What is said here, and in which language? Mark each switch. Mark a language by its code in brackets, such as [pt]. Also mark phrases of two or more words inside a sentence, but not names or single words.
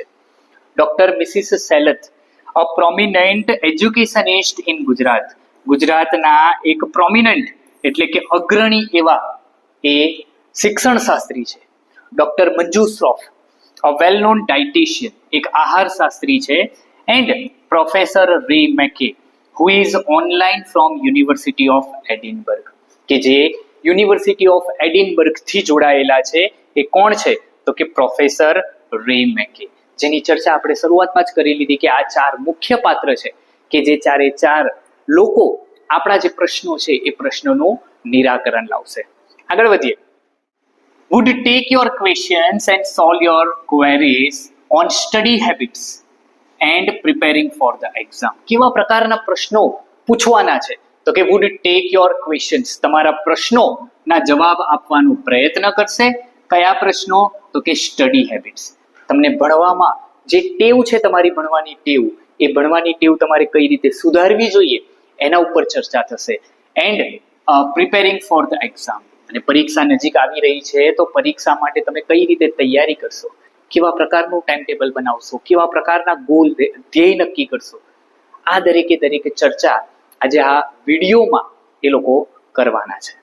[en] Doctor Mrs. Selat, a prominent educationist in Gujarat. [gu] ગુજરાતના એક પ્રોમિનન્ટ એટલે કે અગ્રણી એવા એ શિક્ષણ શાસ્ત્રી છે. [en] ડોક્ટર મંજુ શ્રોફ, a well known dietitian, [gu] એક આહાર શાસ્ત્રી છે. [en] and Professor Ray McKay, who is online from University of Edinburgh. [gu] કે જે યુનિવર્સિટી ઓફ એડિનબર્ગથી જોડાયેલા છે. એ કોણ છે? તો કે પ્રોફેસર રે મેકે, જેની ચર્ચા આપણે શરૂઆતમાં જ કરી લીધી કે આ 4 મુખ્ય પાત્ર છે કે જે 4 લોકો આપણા જે પ્રશ્નો છે એ પ્રશ્નોનું નિરાકરણ લાવશે. આગળ વધીએ. [en] would take your questions and solve your queries on study habits and preparing for the exam. [gu] કેવા પ્રકારના પ્રશ્નો પૂછવાના છે? તો કે [en] would take your questions, [gu] તમારા પ્રશ્નોના જવાબ આપવાનો પ્રયત્ન કરશે. કયા પ્રશ્નો? તો કે [en] study habits, [gu] તમને ભણવામાં જે ટેવ છે, તમારી ભણવાની ટેવ, એ ભણવાની ટેવ તમારે કઈ રીતે સુધારવી જોઈએ એના ઉપર ચર્ચા થશે. [en] and preparing for the exam, [gu] અને પરીક્ષા નજીક આવી રહી છે તો પરીક્ષા માટે તમે કઈ રીતે તૈયારી કરશો, કેવા પ્રકારનું [en] time table [gu] બનાવશો, કેવા પ્રકારના ગોલ ધ્યેય નક્કી કરશો, આ દરેકે ચર્ચા આજે આ વિડીયોમાં એ લોકો કરવાના છે.